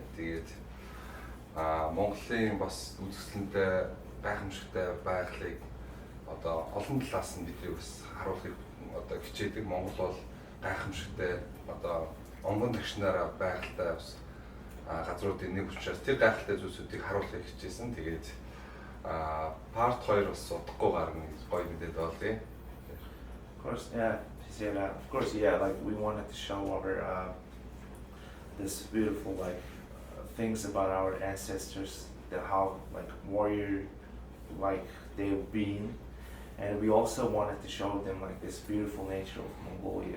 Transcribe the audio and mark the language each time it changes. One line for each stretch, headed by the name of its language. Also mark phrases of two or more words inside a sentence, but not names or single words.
Mongolian: Тэгээд Монголын бас үзэсгэлэнтэй гайхамшигтай байгалыг одоо олон талаас нь бидний бас харуулахыг одоо хичээдэг. Монгол бол гайхамшигтай одоо онгон тагшнаараа байгальтай бас газруудын нэг учраас тэр гайхалтай зүйлсүүдийг харуулахыг хичээсэн. Тэгээд part 2 бас удахгүй гарна гэж гоё мэдээд болъё.
English: Of course, yeah. He said, of course, yeah. Like we wanted to show our this beautiful like things about our ancestors, that how like warrior like they've been, and we also wanted to show them like this beautiful nature of Mongolia.